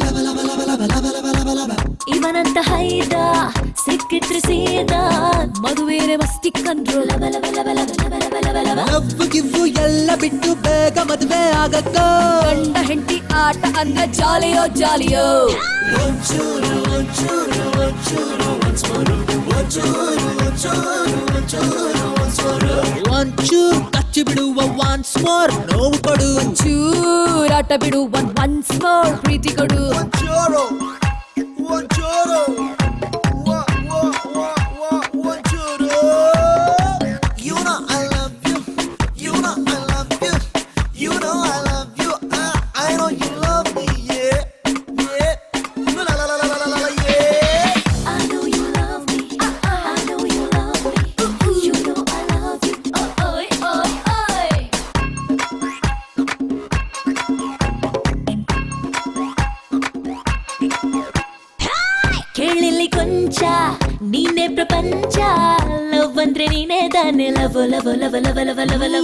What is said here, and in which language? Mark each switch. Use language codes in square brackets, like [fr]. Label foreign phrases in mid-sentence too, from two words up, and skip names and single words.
[kn] ಇವನಂತ ಹೈದ ಸಿಕ್ಕಿದ್ರೆ ಸೀದ ಮದುವೆರೆ ಮಸ್ತಿಕ್ಕಂದ್ರು ಲವ್ ಗಿವ್ವು ಎಲ್ಲ ಬಿಟ್ಟು ಬೇಗ ಮದುವೆ ಆಗಕ್ಕ ಗಂಡ ಹೆಂಡತಿ ಆಟ ಅಂದ್ರೆ ಜಾಲಿಯೋ ಜಾಲಿಯೋ ಒಂಚೂರು ಒಂಚೂರು ಒಂಚೂರು ಒಂಚೂರು ಒಂಚೂರು ಒಂಚೂರು ಒಂಚೂರು ಒಂಚೂರು ಒಂಚೂರು ಕಚ್ಚಿ ಬಿಡುವ [en] once more [kn] ನೋವು ಕೊಡು ಚೂರಾಟ ಬಿಡು [en] once more [kn] ಪ್ರೀತಿ ಕೊಡು ಒಂಚೂರು ಒಂಚೂರು ಒಂಚೂರು [en] You know I love you. You know I love you. You know I love you. I know you love me. Yeah, yeah. La la la la la la la yeah. I know you love me. I know you love me. You know I love you. Oi, oi, oi. [kn] ಕೇಳಿಲ್ಲಿ ಕೊಂಚ ನೀನೆ ಪ್ರಪಂಚ ಲವ್ ಅಂದ್ರೆ ನೀನೇ ತಾನೆ [en] love love love love love love love